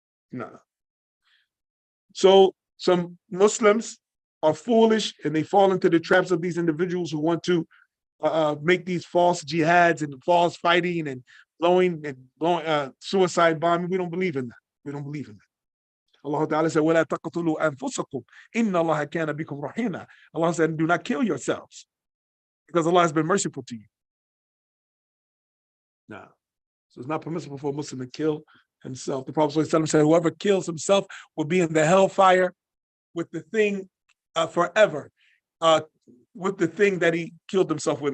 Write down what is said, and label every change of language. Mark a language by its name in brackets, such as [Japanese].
[English] No. So some Muslims are foolish and they fall into the traps of these individuals who want to make these false jihads and false fighting and blowing suicide bombing. We don't believe in that. We don't believe in that. [Arabic] Allah Ta'ala said, وَلَا تَقْتُلُوا أَنفُسَكُمْ إِنَّ اللَّهَ كَانَ بِكُمْ رَحِيمًا. [English] Allah said, do not kill yourselves because Allah has been merciful to you. No. So it's not permissible for a Muslim to kill himself. The Prophet ﷺ said, whoever kills himself will be in the hellfire with the thing forever, with the thing that he killed himself with.